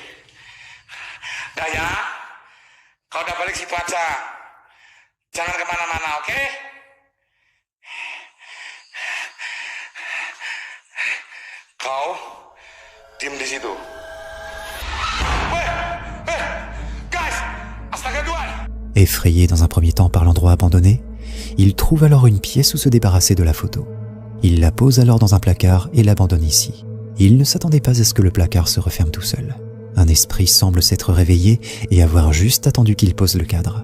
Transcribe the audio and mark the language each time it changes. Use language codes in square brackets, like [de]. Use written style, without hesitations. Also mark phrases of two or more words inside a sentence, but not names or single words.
[id] Daya, kau udah balik situ aja. Jangan kemana-mana, oke? Kau diem di situ. Guys, astaga Tuhan. [fr] Effrayé dans un premier temps par l'endroit abandonné, il trouve alors une pièce où se débarrasser de la photo. Il la pose alors dans un placard et l'abandonne ici. Il ne s'attendait pas à ce que le placard se referme tout seul. Un esprit semble s'être réveillé et avoir juste attendu qu'il pose le cadre.